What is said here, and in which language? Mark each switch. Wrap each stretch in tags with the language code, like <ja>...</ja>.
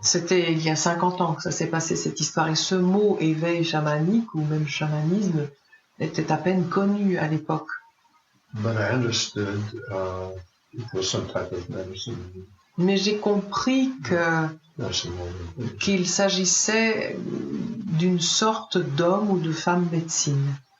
<fr>C'était il y a 50 ans que ça s'est passé, cette histoire. Et ce mot éveil chamanique, ou même chamanisme, était à peine connu à l'époque.</fr> <en>But I understood it was some type of medicine.</en> <fr>Mais j'ai compris</fr> <en>Medicine.</en> <fr>qu'il s'agissait d'une sorte d'homme ou de femme médecine.</fr>